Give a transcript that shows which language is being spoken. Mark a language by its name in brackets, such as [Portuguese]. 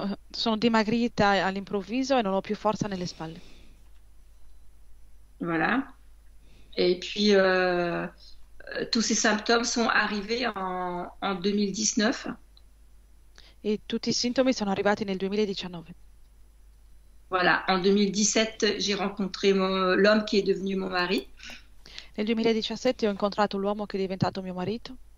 [Italian] Sono dimagrita all'improvviso e non ho più forza nelle spalle. [French] Voilà. Et puis, tous ces symptômes sont arrivés en 2019. [Italian] E tutti i sintomi sono arrivati nel 2019. [French] Voilà, en 2017, j'ai rencontré l'homme qui est devenu mon mari. [Italian] Nel 2017 ho incontrato l'uomo che è diventato mio marito.